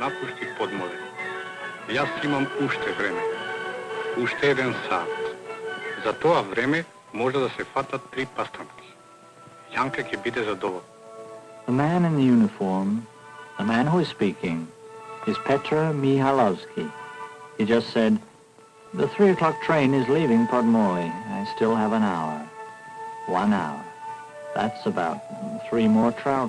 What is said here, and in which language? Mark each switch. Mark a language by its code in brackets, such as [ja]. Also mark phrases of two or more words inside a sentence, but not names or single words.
[mk] спушти под море. Јас имам уште време. Уште еден сат. За тоа време може да се фатат 3 пастрамки. Јанка ќе биде задоволна. [en] The man in the uniform, the man who is speaking, is Petra Mihalovsky. He just said, "The 3 o'clock train is leaving Podmorje. I still have an hour." 1 hour. That's about 3 more trout.